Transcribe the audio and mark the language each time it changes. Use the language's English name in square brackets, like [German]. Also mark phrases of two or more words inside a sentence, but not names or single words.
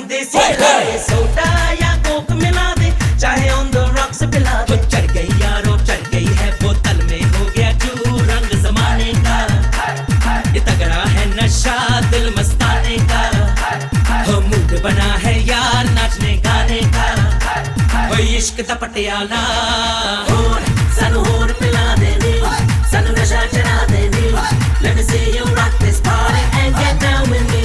[Hindi] चाहे सोडा या कोक मिला दे, चाहे [English] on the rocks [Hindi] पिला दे। चढ़ गई यारो चढ़ गई है बोतल में, हो गया चू रंग जमाने का। ये तगड़ा है नशा दिल मस्ताने का, हो मूड बना है यार नाचने गाने का। [Punjabi] ਉਹ ਇਸ਼ਕ ਦਾ ਪਟਿਆਲਾ ਹੋਰ ਸਾਨੂੰ ਹੋਰ ਪਿਲਾ ਦੇਣੀ, ਸਾਨੂੰ ਨਸ਼ਾ ਚੜ੍ਹਾ ਦੇਣੀ। [English] Let me see you rock this party and get down with me.